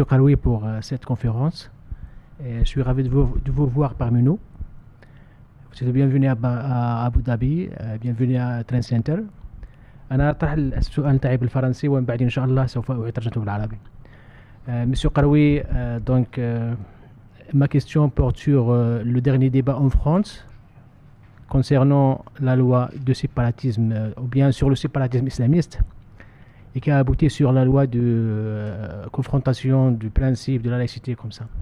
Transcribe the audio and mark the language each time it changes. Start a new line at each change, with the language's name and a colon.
French: Karoui, pour cette conférence. Et je suis ravi de vous voir parmi nous. Vous êtes bienvenue à Abu Dhabi, bienvenue à Trend Center.
Arabic: أنا أطرح السؤال نتاعي بالفرنسي ومن بعد إن شاء الله سوف أترجمه بالعربي.
French: Monsieur Karoui, donc ma question porte sur le dernier débat en France concernant la loi de séparatisme, ou bien sur le séparatisme islamiste, et qui a abouti sur la loi de confrontation du principe de la laïcité, comme ça.